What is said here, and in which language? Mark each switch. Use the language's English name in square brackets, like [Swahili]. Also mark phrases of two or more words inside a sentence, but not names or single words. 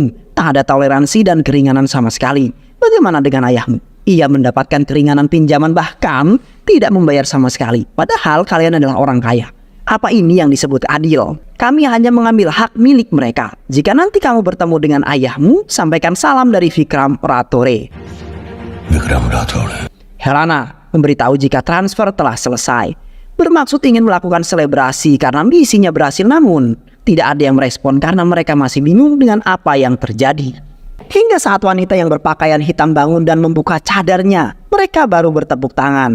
[Indonesian] Tak ada toleransi dan keringanan sama sekali. Bagaimana dengan ayahmu? Ia mendapatkan keringanan pinjaman bahkan tidak membayar sama sekali. Padahal kalian adalah orang kaya. Apa ini yang disebut adil? Kami hanya mengambil hak milik mereka. Jika nanti kamu bertemu dengan ayahmu, sampaikan salam dari Vikram Ratore. [Hindi] विक्रम राठौड़ है। [Indonesian] Helana memberitahu jika transfer telah selesai. Bermaksud ingin melakukan selebrasi karena misinya berhasil, namun tidak ada yang merespon karena mereka masih bingung dengan apa yang terjadi. Hingga saat wanita yang berpakaian hitam bangun dan membuka cadarnya, mereka baru bertepuk tangan.